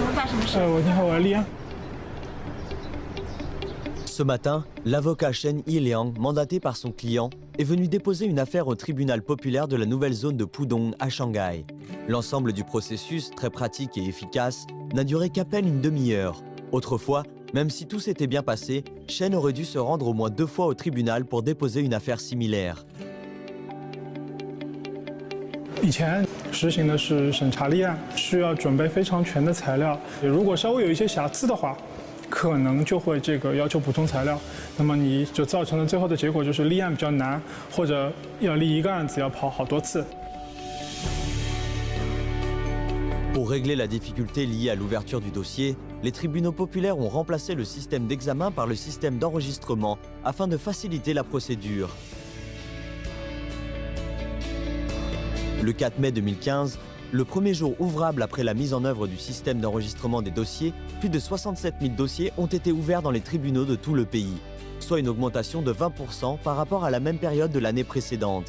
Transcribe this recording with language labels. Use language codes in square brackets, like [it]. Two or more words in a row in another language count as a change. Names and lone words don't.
[zh] 什么事？你好，我是立安。 [fr] Ce matin, l'avocat Shen Yiliang, mandaté par son client, est venu déposer une affaire au tribunal populaire de la nouvelle zone de Pudong à Shanghai. L'ensemble du processus, très pratique et efficace, n'a duré qu'à peine une demi-heure. Autrefois, même si tout s'était bien passé, Shen aurait dû se rendre au moins 2 fois au tribunal pour déposer une affaire similaire. [zh] 以前实行的是审查立案，需要准备非常全的材料，如果稍微有一些瑕疵的话，可能就会要求补充材料，那么你就造成了最后的结果就是立案比较难，或者要立一个案子要跑好多次。 [fr] Pour régler la difficulté liée à l'ouverture du dossier, les tribunaux populaires ont remplacé le système d'examen par le système d'enregistrement afin de faciliter la procédure. Le 4 mai 2015, le premier jour ouvrable après la mise en œuvre du système d'enregistrement des dossiers, plus de 67 000 dossiers ont été ouverts dans les tribunaux de tout le pays, soit une augmentation de 20% par rapport à la même période de l'année précédente.